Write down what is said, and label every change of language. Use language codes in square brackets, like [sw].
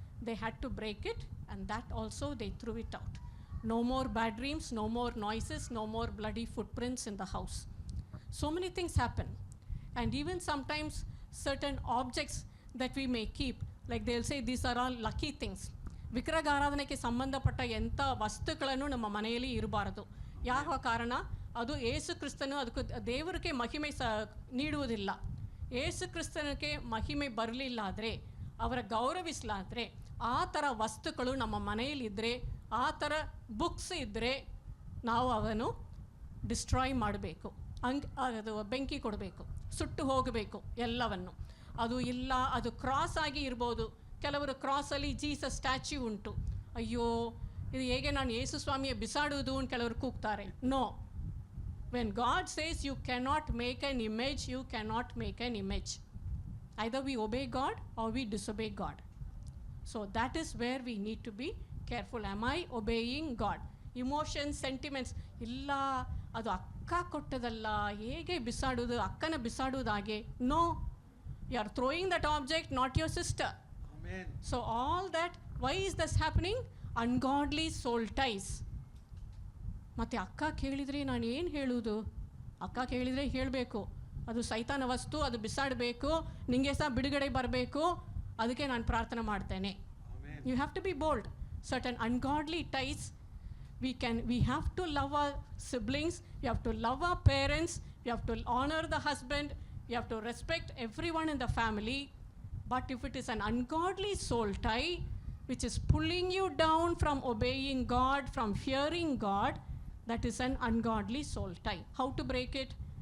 [en] They had to break it, and that also they threw it out. No more bad dreams, no more noises, no more bloody footprints in the house. So many things happen. And even sometimes certain objects, that we may keep. Like they'll say these are all lucky things. [kn] ವಿಗ್ರಹಾರಾಧನೆಗೆ ಸಂಬಂಧಪಟ್ಟ ಎಂಥ ವಸ್ತುಗಳನ್ನು ನಮ್ಮ ಮನೆಯಲ್ಲಿ ಇರಬಾರದು. ಯಾವ ಕಾರಣ? ಅದು ಏಸು ಕ್ರಿಸ್ತನು ಅದಕ್ಕೆ ದೇವರಿಗೆ ಮಹಿಮೆ ನೀಡುವುದಿಲ್ಲ. ಏಸು ಕ್ರಿಸ್ತನಿಗೆ ಮಹಿಮೆ ಬರಲಿಲ್ಲ ಆದರೆ, ಅವರ ಗೌರವಿಸಲಾದರೆ, ಆ ಥರ ವಸ್ತುಗಳು ನಮ್ಮ ಮನೆಯಲ್ಲಿದ್ದರೆ, ಆ ಥರ ಬುಕ್ಸ್ ಇದ್ದರೆ ನಾವು ಅವನು ಡಿಸ್ಟ್ರಾಯ್ ಮಾಡಬೇಕು, ಅದು ಬೆಂಕಿ ಕೊಡಬೇಕು, ಸುಟ್ಟು ಹೋಗಬೇಕು ಎಲ್ಲವನ್ನು. ಅದು ಇಲ್ಲ, ಅದು ಕ್ರಾಸ್ ಆಗಿ ಇರ್ಬೋದು. ಕೆಲವರು ಕ್ರಾಸಲ್ಲಿ ಜೀಸಸ್ ಸ್ಟ್ಯಾಚ್ಯೂ ಉಂಟು. ಅಯ್ಯೋ, ಇದು ಹೇಗೆ ನಾನು ಯೇಸು ಸ್ವಾಮಿಯ ಬಿಸಾಡುವುದು ಅಂತ ಕೆಲವರು ಕೂಗ್ತಾರೆ. [en] No, when God says you cannot make an image, you cannot make an image. Either we obey God or we disobey God. So that is where we need to be careful. Am I obeying God? Emotions, sentiments, [kn] ಇಲ್ಲ ಅದು ಅಕ್ಕ ಕೊಟ್ಟದಲ್ಲ, ಹೇಗೆ ಬಿಸಾಡುವುದು, ಅಕ್ಕನ ಬಿಸಾಡುವುದಾಗೆ. [en] No, you are throwing that object, not your sister. Amen. So all that, why is this happening? Ungodly soul ties. [kn] ಮತ್ತು ಅಕ್ಕ ಕೇಳಿದರೆ ನಾನು ಏನು ಹೇಳುವುದು? ಅಕ್ಕ ಕೇಳಿದರೆ ಹೇಳಬೇಕು, ಅದು ಸೈತಾನ ವಸ್ತು, ಅದು ಬಿಸಾಡಬೇಕು, ನಿಮಗೆ ಸಹ ಬಿಡುಗಡೆ ಬರಬೇಕು, ಅದಕ್ಕೆ ನಾನು ಪ್ರಾರ್ಥನೆ ಮಾಡ್ತೇನೆ. [en] You have to be bold. Certain ungodly ties, we have to love our siblings, we have to love our parents, we have to honor the husband, we have to respect everyone in the family. But if it is an ungodly soul tie which is pulling you down from obeying God, from fearing God, that is an ungodly soul tie. How to break it?